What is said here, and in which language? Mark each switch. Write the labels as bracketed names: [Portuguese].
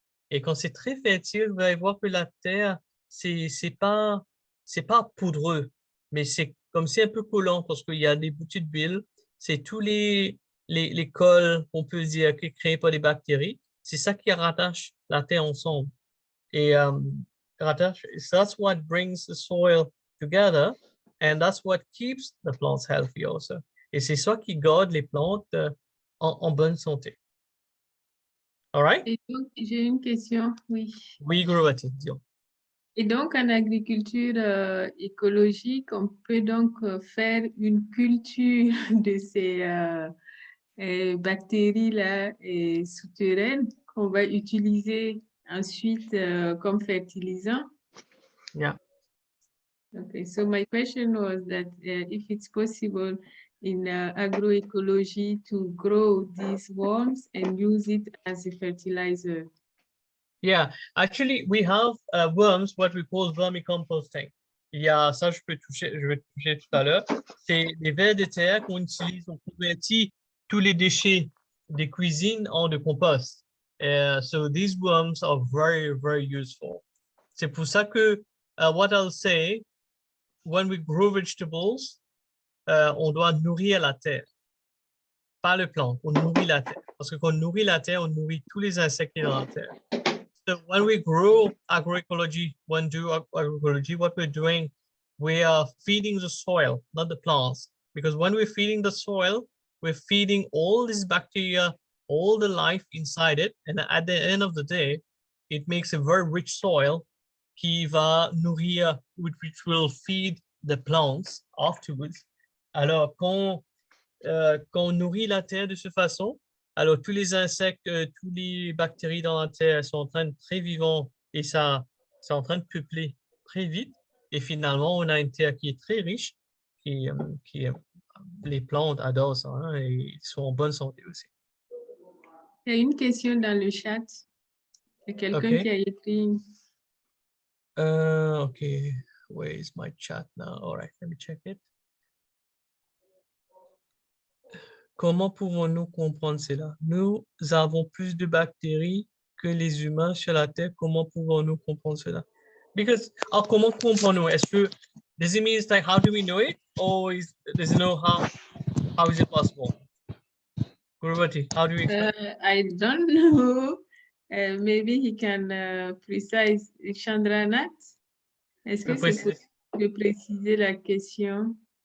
[French] Et quand c'est très fertile, vous allez voir que la terre, c'est pas poudreux, mais c'est comme c'est un peu collant parce qu'il y a des petites bulles. C'est tous les cols, on peut dire, créés par des bactéries. C'est ça qui rattache la terre ensemble. [English] Et that's what brings the soil together, and that's what keeps the plants healthy also. [French] Et c'est ça qui garde les plantes en bonne santé. [English] All right? [French] Et donc, j'ai une question, oui. Oui, Guruvati, dis-moi. Et donc, en agriculture écologique, on peut donc faire une culture de ces bactéries-là souterraines qu'on va utiliser ensuite comme fertilisant. [English] Yeah. Okay, so my question was that if it's possible in agroecology to grow these worms and use it as a fertilizer. Yeah, actually, we have worms, what we call vermicomposting. [French] Il y a ça, je vais toucher tout à l'heure. C'est des vers de terre qu'on utilise, on convertit tous les déchets des cuisines en de compost. [English] So these worms are very, very useful. [French] C'est pour ça que, [English] what I'll say, when we grow vegetables, [French] on doit nourrir la terre, pas le plant, on nourrit la terre. Parce que quand on nourrit la terre, on nourrit tous les insectes dans la terre. [English] So when we grow agroecology, when do agroecology, what we're doing, we are feeding the soil, not the plants. Because when we're feeding the soil, we're feeding all this bacteria, all the life inside it. And at the end of the day, it makes a very rich soil [French] qui va nourrir, [English] which will feed the plants afterwards. [French] Alors, quand on nourrit la terre de cette façon, alors tous les insectes, toutes les bactéries dans la terre elles sont en train de très vivants et ça, c'est en train de peupler très vite. Et finalement, on a une terre qui est très riche, qui les plantes adorent ça hein, et ils sont en bonne santé aussi. Il y a une question dans le chat. Il y a quelqu'un qui a écrit. [English] Okay, where is my chat now? All right, let me check it. [French] Comment pouvons-nous comprendre cela? Nous avons plus de bactéries que les humains sur la Terre. Comment pouvons-nous comprendre cela? Because, comment comprendre-nous? Est-ce que, [English] does it mean like, how do we know it? Or does it know how is it possible? Guruvati, how do you explain? I don't know. Maybe he can precise. [French] Chandranath, est-ce que c'est possible de préciser la question?